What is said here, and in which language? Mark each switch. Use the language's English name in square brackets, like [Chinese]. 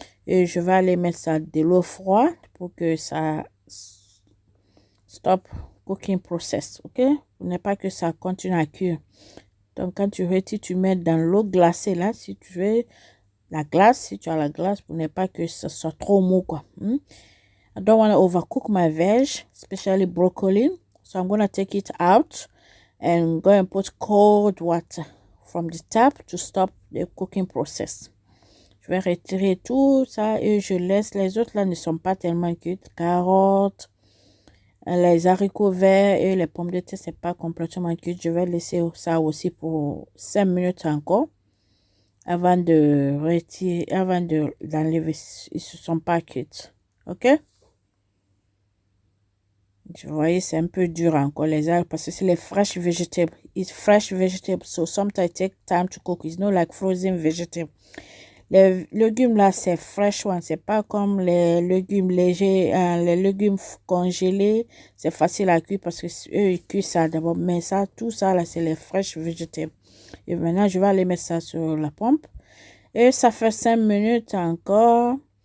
[French] Et je vais aller mettre ça de l'eau froide pour que ça [English] stop cooking process, [French] ok? Pour ne pas que ça continue à cuire. Donc, quand tu retires, tu mets dans l'eau glacée là, si tu veux la glace, si tu as la glace, pour ne pas que ça soit trop mou, quoi. [English] I don't want to overcook my veg, especially broccoli. So, I'm going to take it out and go and put cold water from the tap to stop the cooking process. [French] Je vais retirer tout ça et je laisse. Les autres là ne sont pas tellement cuites. Carottes, les haricots verts et les pommes de terre, c'est pas complètement cuit. Je vais laisser ça aussi pour 5 minutes encore avant de retirer, avant d'enlever. Ils ne sont pas cuits. Ok? Vous voyez, c'est un peu dur encore les algues parce que c'est les [English] fresh vegetables. It's fresh vegetables, so sometimes it take time to cook. It's not like frozen vegetables. [French] Les légumes là, c'est [English] fresh one. [French] C'est pas comme les légumes légers, les légumes congelés. C'est facile à cuire parce que eux ils cuisent ça d'abord. Mais ça, tout ça là, c'est les [English] fresh vegetables. [French] Et maintenant, je vais aller mettre ça sur la pompe. Et ça fait 5 minutes encore.